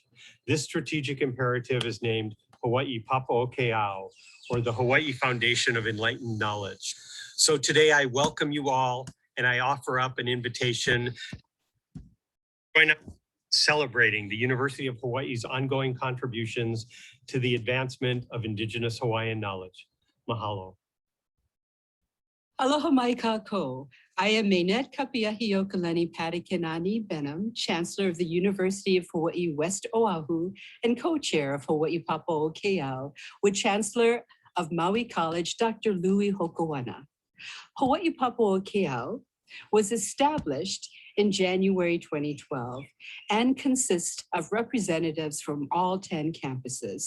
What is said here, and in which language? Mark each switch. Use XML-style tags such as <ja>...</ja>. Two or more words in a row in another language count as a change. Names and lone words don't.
<en>This strategic imperative is named Hawaii Papaokeao, or the Hawaii Foundation of Enlightened Knowledge. So today I welcome you all, and I offer up an invitation to join us celebrating the University of Hawaii's ongoing contributions to the advancement of Indigenous Hawaiian knowledge. Mahalo.</en> <haw>Aloha mai kako.</haw> <en>I am Mainet Kapiahiokalani Padikinani Benham, Chancellor of the University of Hawaii West Oahu and co-chair of Hawaii Papo'o Keao with Chancellor of Maui College, Dr. Louis Hokoana. Hawaii Papo'o Keao was established in January 2012 and consists of representatives from all 10 campuses.</en>